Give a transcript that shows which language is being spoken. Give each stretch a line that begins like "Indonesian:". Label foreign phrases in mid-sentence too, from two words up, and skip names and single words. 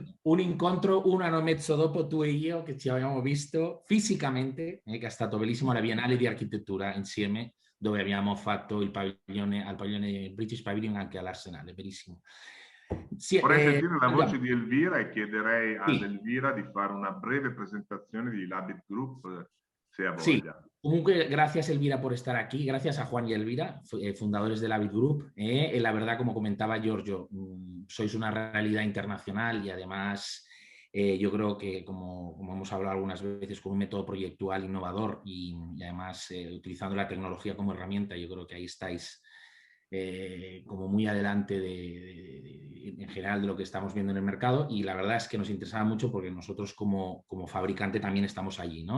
Italian: un incontro un anno e mezzo dopo, tu e io, che ci abbiamo visto fisicamente, che è stato bellissimo, alla Biennale di Architettura insieme, dove abbiamo fatto il padiglione, al padiglione British Pavilion, anche all'Arsenale, bellissimo. Sì, Vorrei sentire la voce andiamo. di Elvira e chiederei ad Sì. Elvira di fare una breve presentazione di l'Abit Group, se ha
Spanish: Sí,
Italian: voglia. comunque,
Spanish: gracias Elvira por estar aquí, gracias a Juan y Elvira, fundadores del Avid Group. La verdad, como comentaba Giorgio, sois una realidad internacional y además yo creo que, como hemos hablado algunas veces, con un método proyectual innovador y además utilizando la tecnología como herramienta, yo creo que ahí estáis como muy adelante en general de lo que estamos viendo en el mercado, y la verdad es que nos interesaba mucho porque nosotros como fabricante también estamos allí, ¿no?